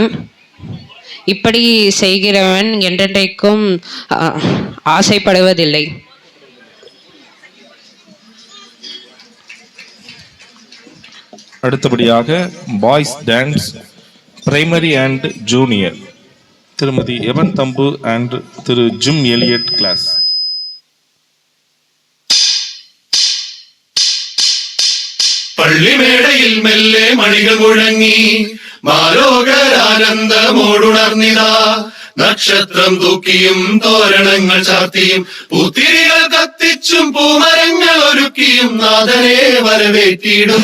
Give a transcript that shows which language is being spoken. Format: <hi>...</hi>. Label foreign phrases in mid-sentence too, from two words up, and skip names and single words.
<ta>இப்படி செய்கிறவன் என்றென்றைக்கும் ஆசைப்படுவதில்லை. அடுத்தபடியாக</ta> <en>Boys dance primary and junior</en> <ta>திருமதி எவன் தம்பு அண்ட் திரு ஜிம் எலியட் கிளாஸ்.</ta> <ml>പള്ളി മേടയിൽ മെല്ലെ മണികൾ മുഴങ്ങി മാലോകരാനന്ദമോടുണർന്നിതാ. നക്ഷത്രം തൂക്കിയും തോരണങ്ങൾ ചാർത്തിയും പൂത്തിരികൾ കത്തിച്ചും പൂമരങ്ങൾ ഒരുക്കിയും നാഥനെ വരവേറ്റിടും.</ml>